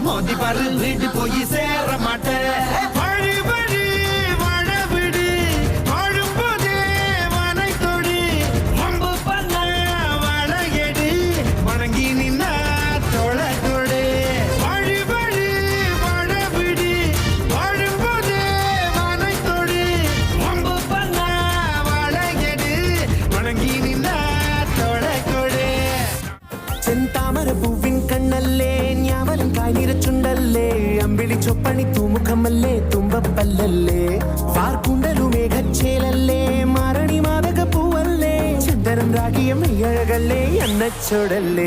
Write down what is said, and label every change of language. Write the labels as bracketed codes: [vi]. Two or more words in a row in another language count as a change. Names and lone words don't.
[ta] மோதி பாரு வீடு போய் சேர மாட்டேன் வழி வழி வாழ விடு வாழும் போதே வானை தொடு வம்பு பண்ண வாழையடி வணங்கி நின்னா தொழ கொடு வழி வழி வாழ விடு வாழும் போதே வானை தொடு வம்பு பண்ண வாழையடி வணங்கி நின்னா தொழ கொடு [ml] ചെന്താമര പൂവിൻ കണ്ണല്ലേ ഞാവലും കായ്നിര ചുണ്ടല്ലേ അമ്പിളി ചൊപ്പണി തൂമുഖമല്ലേ തുമ്പപ്പല്ലല്ലേ വാർക്കുണ്ടലു മേഘച്ചേലല്ലേ മാരണി മാതക പൂവല്ലേ ചന്ദനം രാഗിയ മെയ്യഴകല്ലേ എണ്ണച്ചോടല്ലേ